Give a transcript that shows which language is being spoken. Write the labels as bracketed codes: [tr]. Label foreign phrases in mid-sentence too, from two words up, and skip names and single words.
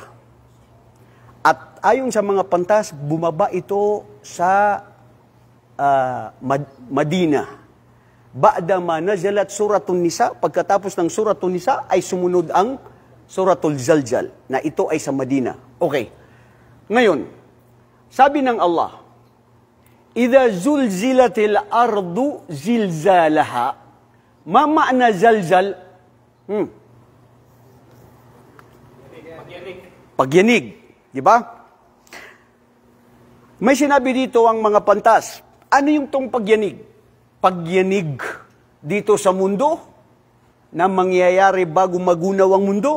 [tl] At ayon sa mga pantas, bumaba ito sa Madina. [ar] Ba'da ma nazalat Suratul Nisa, [tl] pagkatapos ng Suratul Nisa ay sumunod ang Suratul Zalzal, na ito ay sa Madina. Okay. Ngayon, sabi ng Allah, [ar] Idha zulzilatil ardu zilzalaha. Ma ma'na zalzal? [tl] Pagyanig. Di ba? May sinabi dito ang mga pantas. Ano yung tong pagyanig? Pagyanig dito sa mundo na mangyayari bago magunaw ang mundo?